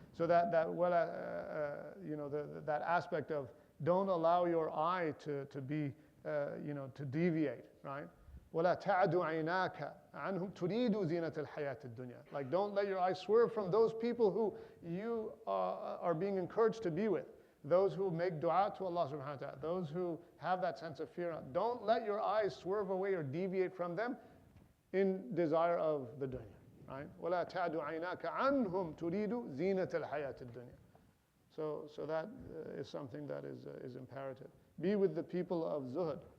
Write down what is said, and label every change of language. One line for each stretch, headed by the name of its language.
English: So that that aspect of don't allow your eye to be to deviate, right?
Arabic: ولا تعد عيناك عنهم تريد زينة الحياة الدنيا.
English: Like, don't let your eyes swerve from those people who you are being encouraged to be with. Those who make dua to Allah subhanahu wa ta'ala. Those who have that sense of fear. Don't let your eyes swerve away or deviate from them in desire of the dunya. Right?
Arabic: ولا تعد عيناك عنهم تريد زينة الحياة الدنيا.
English: So that is something that is imperative. Be with the people of zuhud.